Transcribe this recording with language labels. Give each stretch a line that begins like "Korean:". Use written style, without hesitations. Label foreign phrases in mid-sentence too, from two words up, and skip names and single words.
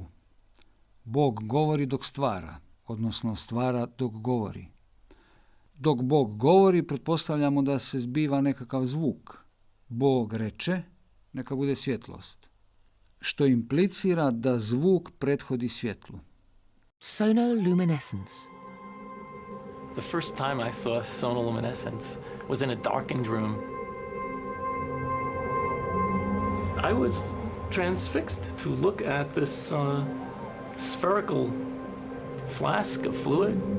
Croatian: Bog govori dok stvara, odnosno stvara dok govori. Dok Bog govori, pretpostavljamo da se zbiva nekakav zvuk. Bog reče, neka bude svjetlost, što implicira da zvuk prethodi svjetlu.
English: Sonoluminescence. The first time I saw sonoluminescence was in a darkened room. I was transfixed to look at this spherical flask of fluid.